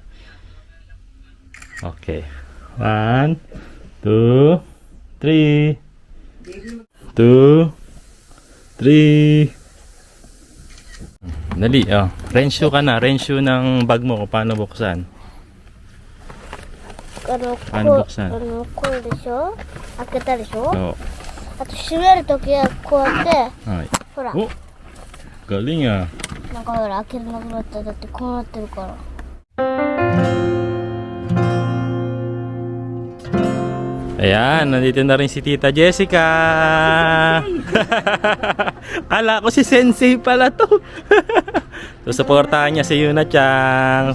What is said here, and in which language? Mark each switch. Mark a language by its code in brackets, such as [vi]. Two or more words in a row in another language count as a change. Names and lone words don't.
[tl] Okay. 1, 2, 3. 2, 3. Dali, oh. Renshu ka na. Renshu ng bag mo kung paano buksan. Paano buksan? [ja] こうでしょ開けたでしょ [tl] Oo. [ja] あと閉めるときはこうやって [tl] Ay. [ja] ほら [tl] Oh. Galing ah. [ja] なんかほら開けれなくなったらだってこうなってるから [tl] Ayan, nandito na rin si Tita Jessica. Kala ko si Sensei pala to. Susuportahan niya si Yuna Chang.